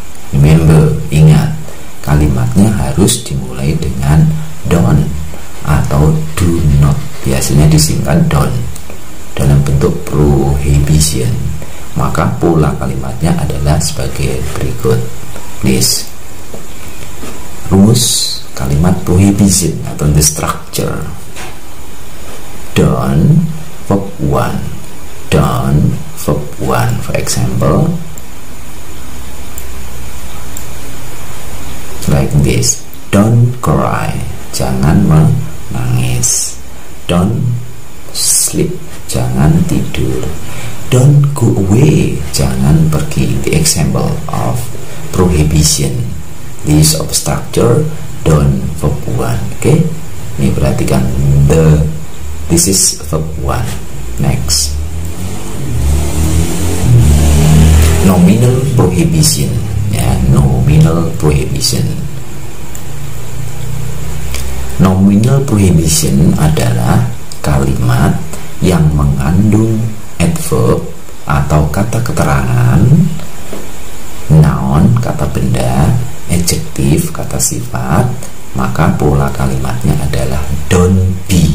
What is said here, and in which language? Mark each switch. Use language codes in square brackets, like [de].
[id] Remember, ingat, kalimatnya harus dimulai dengan don't atau do not. Biasanya disingkat don't dalam bentuk prohibition. Maka pola kalimatnya adalah sebagai berikut. Please, rumus kalimat prohibition atau [en] the structure: don't verb one, don't verb one. For example, like this: don't cry, [id] jangan menangis. [en] Don't sleep, [id] jangan tidur. [en] Don't go away, [id] jangan pergi. [en] The example of prohibition. This of structure don't verb one. Okay, [id] ini perhatikan, [en] this is verb one. Next, nominal prohibition. Ya, nominal prohibition. [id] Nominal prohibition adalah kalimat yang mengandung adverb atau kata keterangan, noun kata benda, adjektif kata sifat, maka pola kalimatnya adalah don't be.